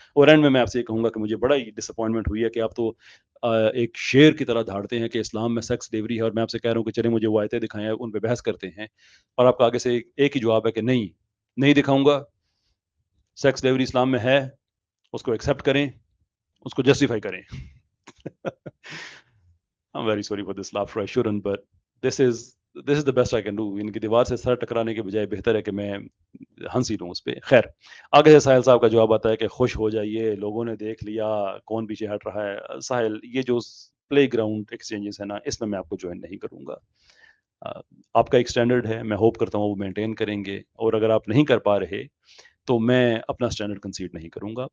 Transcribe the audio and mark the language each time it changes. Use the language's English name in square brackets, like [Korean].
[Urdu] اور اینڈ میں آپ سے یہ کہوں گا کہ مجھے بڑا ہی ڈس اپوائنٹمنٹ ہوئی ہے کہ آپ تو ایک شیر کی طرح دھاڑتے ہیں کہ اسلام میں سیکس سلیوری ہے، اور میں آپ سے کہہ رہا ہوں کہ چلیں مجھے وہ آیتیں دکھائیں، ان پہ بحث کرتے ہیں، اور آپ کا آگے سے ایک ہی جواب ہے کہ نہیں نہیں دکھاؤں گا. سیکس سلیوری اسلام میں ہے، اس کو ایکسیپٹ کریں، اس کو جسٹیفائی کریں. [English] I'm very sorry for this laughter, I shouldn't, but this is the best I can do. [Urdu] ان کی دیوار سے سر ٹکرانے کے بجائے بہتر ہے کہ میں ہنسی لوں اس پہ. خیر آگے سے ساحل صاحب کا جواب آتا ہے کہ خوش ہو جائیے، لوگوں نے دیکھ لیا کون پیچھے ہٹ رہا ہے. ساحل یہ جو پلے گراؤنڈ ایکسچینجز ہے نا، اس میں آپ کو جوائن نہیں کروں گا. آپ کا ایک سٹینڈرڈ ہے، میں ہوپ کرتا ہوں وہ مینٹین کریں گے، اور اگر آپ نہیں کر پا رہے تو میں اپنا سٹینڈرڈ کنسیڈ نہیں کروں گا.